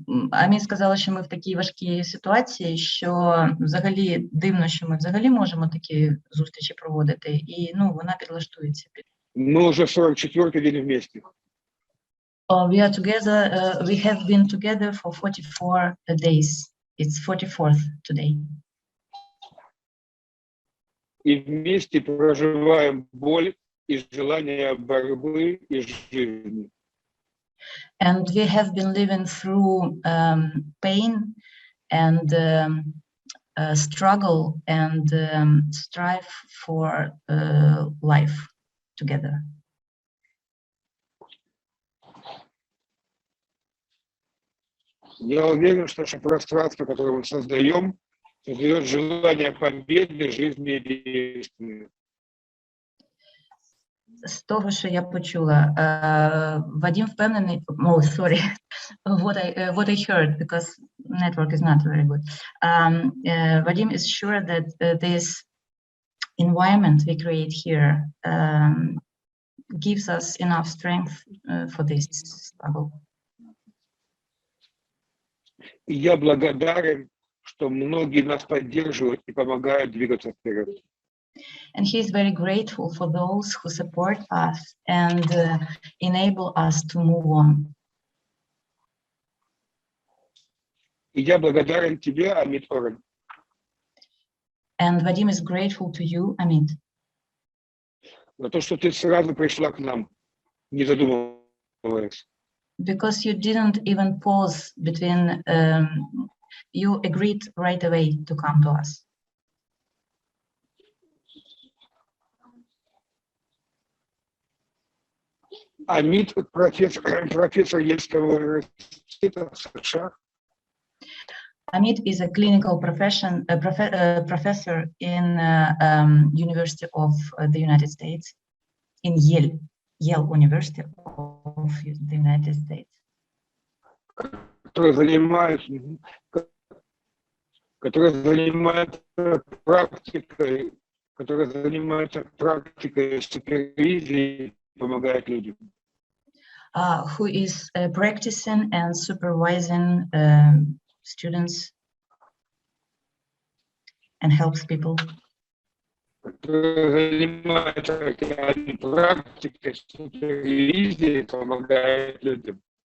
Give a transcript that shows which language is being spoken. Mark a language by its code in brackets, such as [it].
[uk] Аміт сказала, що ми в такій важкій ситуації, що взагалі дивно, що ми взагалі можемо такі зустрічі проводити, і вона підлаштується. [ru] Мы уже 44-й день вместе. [en] We are together, we have been together for 44 days. It's 44th today. [ru] И вместе проживаем боль и желание борьбы и жизни. [en] And we have been living through pain and struggle and strive for life together. [ru] Я уверен, что наше пространство, которое мы создаем, создает желание победы, жизни и действия. [uk] З того, що я почула, Вадим впевнений, [en] sorry, what I heard, because network is not very good. Vadim is sure that this environment we create here gives us enough strength for this struggle. [ru] И я благодарен, что многие нас поддерживают и помогают двигаться вперед. [en] And he is very grateful for those who support us and enable us to move on. [ru] И я благодарен тебе, Аміт Орен. [en] And Vadim is grateful to you, Аміт, [ru] За то, что ты сразу пришла к нам, не задумываясь. [en] because you didn't even pause between, you agreed right away to come to us. [ru] Амит – профессор Єльського университета в США. [en] Amit is a clinical professor in University of the United States, in Yale University of the United States. [ru] Который занимается практикой супервизии, помогает людям. [en] Who is practicing and supervising students and helps people. [ru] Который занимается практикой супервизии, помогает людям.